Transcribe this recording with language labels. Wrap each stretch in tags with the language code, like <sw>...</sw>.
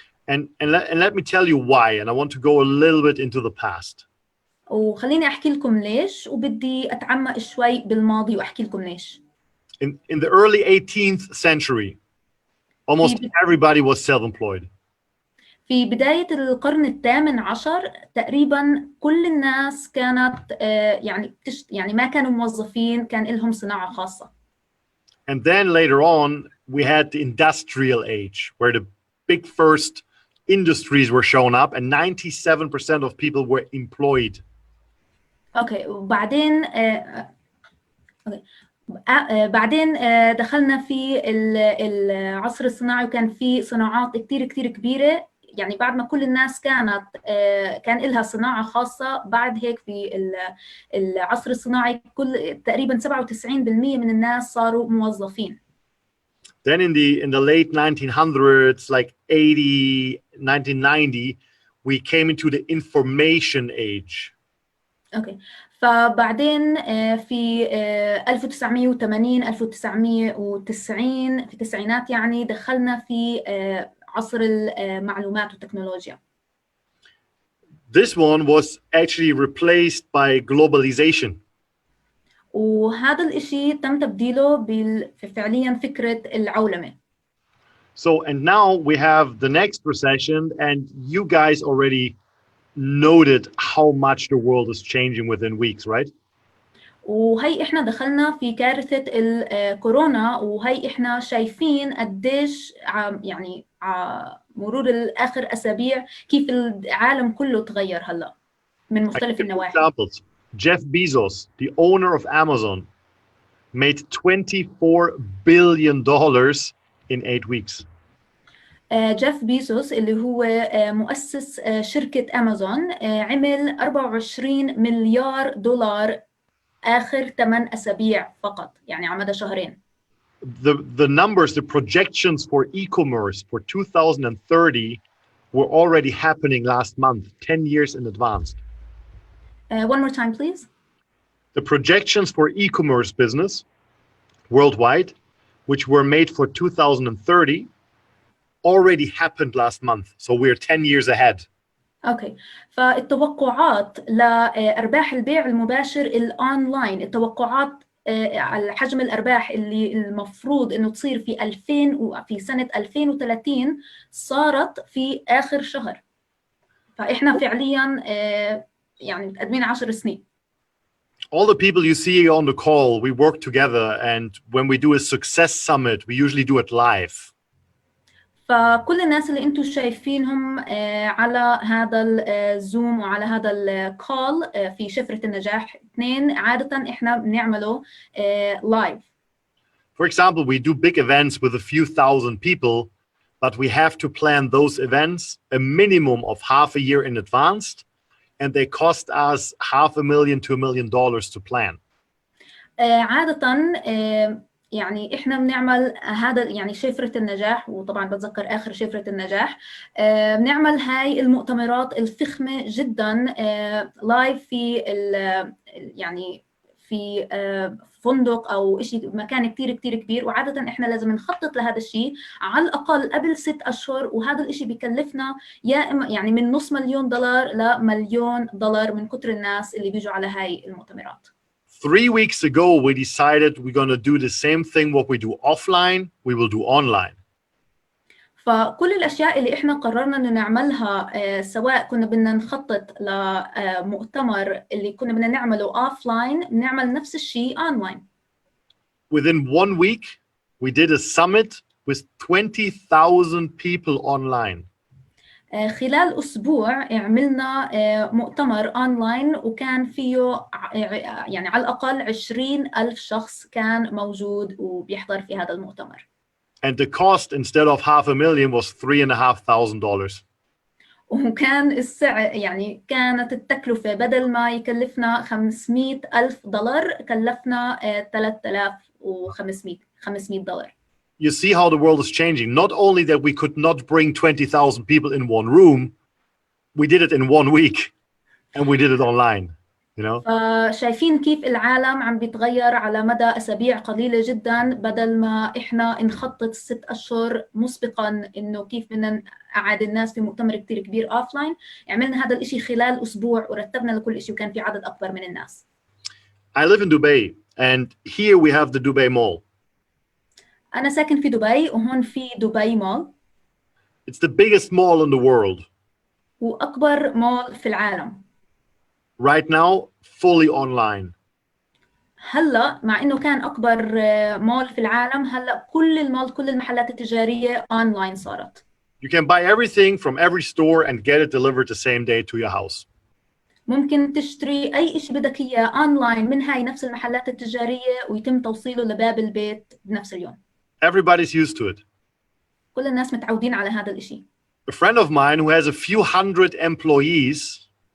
<en>And let me tell you why, and I want to go a little bit into the past.</en> <ar>وخليني أحكي لكم ليش، وبدي أتعمق شوي بالماضي وأحكي لكم ليش.</ar> <en>In the early 18th century, almost everybody was self-employed.</en> <ar>في بداية القرن الثامن عشر تقريبا كل الناس كانت يعني ما كانوا موظفين، كان لهم صناعة خاصة.</ar> <en>And then later on, we had the industrial age, where the big first industries were shown up, and 97% of people were employed.</en> <ar>اوكي وبعدين أوكي. بعدين دخلنا في العصر الصناعي وكان في صناعات كتير كتير كبيرة. يعني بعد ما كل الناس كان لها صناعة خاصة، بعد هيك في العصر الصناعي تقريبا 97% من الناس صاروا موظفين.</ar> <en>Then in the late 1900s, like 80, 1990, we came into the information age.</en> <ar>اوكي فبعدين في 1980 1990 في التسعينات يعني دخلنا في عصر المعلومات والتكنولوجيا.</ar> <en>This one was actually replaced by globalization.</en> <ar>وهذا الإشي تم تبديله فعليا فكرة العولمة.</ar> <en>So, and now we have the next recession, and you guys already noted how much the world is changing within weeks, right?</en> <ar>وهي إحنا دخلنا في كارثة الكورونا، وهي إحنا شايفين قديش يعني مرور الآخر أسابيع كيف العالم كله تغير هلا من مختلف النواحي.</ar> <en>Examples. Jeff Bezos, the owner of Amazon, made $24 billion in 8 weeks.</en> <ar>جيف بيزوس اللي هو مؤسس شركة أمازون عمل 24 مليار دولار آخر 8 أسابيع فقط، يعني على مدى شهرين.</ar> <en>The numbers, the projections for e-commerce for 2030 were already happening last month, 10 years in advance. One more time, please. The projections for e-commerce business worldwide, which were made for 2030, already happened last month. So we're 10 years ahead.</en> <ar>اوكي فالتوقعات لأرباح البيع المباشر الأونلاين، التوقعات على حجم الأرباح اللي المفروض إنه تصير في 2000 وفي سنة 2030 صارت في آخر شهر. فإحنا فعلياً يعني متقدمين 10 سنين.</ar> <en>All the people you see on the call, we work together, and when we do a success summit, we usually do it live.</en> <ar>فكل الناس اللي انتم شايفينهم على هذا الزوم وعلى هذا الكول في شفرة النجاح 2 عادة احنا بنعمله لايف.</ar> <en>For example, we do big events with a few thousand people, but we have to plan those events a minimum of half a year in advance, and they cost us $500,000 to $1 million to plan.</en> <ar>عادة يعني إحنا بنعمل هذا يعني شفرة النجاح، وطبعاً بتذكر آخر شفرة النجاح بنعمل هاي المؤتمرات الفخمة جداً لايف في يعني في فندق أو إشي مكان كتير كتير كبير، وعادة إحنا لازم نخطط لهذا الشيء على الأقل قبل 6 أشهر، وهذا الإشي بيكلفنا يا إما يعني من $500,000 ل$1 مليون من كتر الناس اللي بيجوا على هاي المؤتمرات.</ar> <en>3 weeks ago, we decided we're going to do the same thing. What we do offline, we will do online.</en> <ar>فكل الأشياء اللي إحنا قررنا إنه نعملها سواء كنا بدنا نخطط لمؤتمر اللي كنا بدنا نعمله offline، بنعمل نفس الشيء online.</ar> <en>Within 1 week, we did a summit with 20,000 people online.</en> <ar>خلال أسبوع عملنا مؤتمر أونلاين وكان فيه يعني على الأقل 20,000 شخص كان موجود وبيحضر في هذا المؤتمر.</ar> <en>And the cost instead of $500,000 was $3,500.</en> <ar>وكان السعر يعني كانت التكلفة بدل ما يكلفنا $500,000 كلفنا $3,500.</ar> <en>You see how the world is changing. Not only that we could not bring 20,000 people in one room, we did it in 1 week, and we did it online. You know?</en> <ar>شايفين كيف العالم عم بيتغير على مدى أسابيع قليلة جدا، بدل ما إحنا نخطط 6 أشهر مسبقا إنه كيف بدنا نقعد الناس في مؤتمر كتير كبير أوفلاين، عملنا هذا الإشي خلال أسبوع ورتبنا لكل إشي وكان في عدد أكبر من الناس.</ar> <en>I live in Dubai, and here we have the Dubai Mall.</en> <ar>أنا ساكن في دبي وهون في دبي مول.</ar> <en>It's the biggest mall in the world.</en> <ar>وأكبر مول في العالم.</ar> <en>Right now, fully online.</en> <ar>هلا مع إنه كان أكبر مول في العالم، هلا كل المحلات التجارية أونلاين صارت.</ar> <en>You can buy everything from every store and get it delivered the same day to your house.</en> <ar>ممكن تشتري أي شيء بدك إياه أونلاين من هاي نفس المحلات التجارية ويتم توصيله لباب البيت بنفس اليوم.</ar> <en>Everybody's used to it.</en> <ar>كل الناس متعودين على هذا الإشي.</ar> <en>A friend of mine who has a few hundred employees,</en>